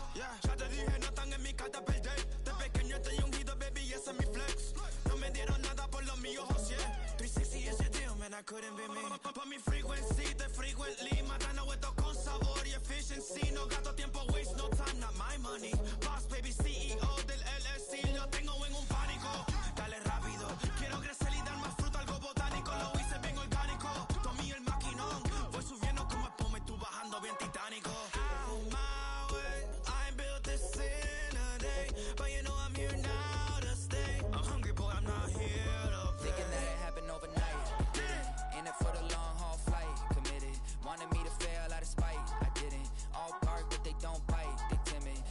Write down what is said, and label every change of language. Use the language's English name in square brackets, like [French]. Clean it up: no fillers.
[Spanish] Yeah, ya te dije, no están en mi carta perder. De pequeño estoy ungido, baby, y ese es mi flex. No me dieron nada por lo mío, José. [English] 360 is your deal, man, I couldn't be me. [Spanish] Por mi frequency, te frequently. Matando esto con sabor y efficiency. No gasto tiempo, [English] waste no time, not my money. [Spanish] Boss, baby, CEO del LLC. Lo tengo en un pánico. Dale rápido, quiero crecer y dar más fruto, algo botánico. Lo hice bien orgánico. Tomé el maquinón. Voy subiendo como espuma y tú bajando bien titánico. [English] Out my way, I ain't built this in a day. But you know I'm here now to stay. I'm hungry, boy, I'm not here to play. thinking that it happened overnight. In it for the long haul flight. Committed. Wanted me to fail out of spite. I didn't. All bark, but they don't bite. They timid.